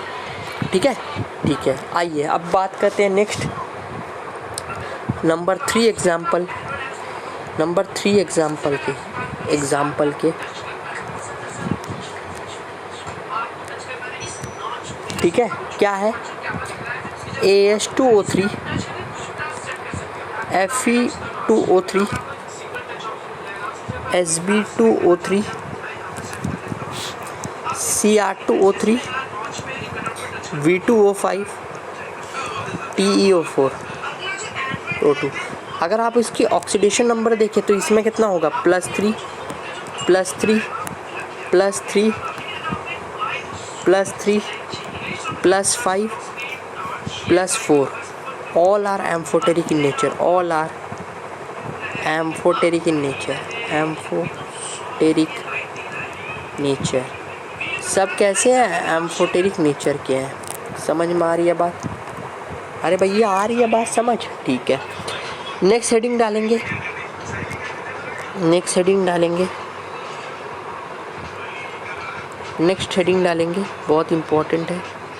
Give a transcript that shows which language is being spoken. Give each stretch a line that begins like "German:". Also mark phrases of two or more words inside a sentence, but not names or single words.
Hindi: ठीक है, ठीक है। आइए अब बात करते हैं
English: next number
Hindi: 3 एग्जाम्पल के। ठीक है, क्या है? AS2O3, Fe2O3, Sb2O3, Cr2O3, V2O5, TeO4, O2। अगर आप इसकी
English: oxidation number
Hindi: देखें तो इसमें कितना होगा?
English: +3 +3 +3 +3 +5 +4 all are amphoteric in nature, all are amphoteric in nature, amphoteric nature.
Hindi: सब कैसे हैं?
English: amphoteric nature
Hindi: के हैं। समझ में आ रही है बात? अरे भैया आ रही है बात समझ? ठीक है,
English: next heading
Hindi: डालेंगे,
English: next heading
Hindi: डालेंगे, बहुत इम्पोर्टेंट है।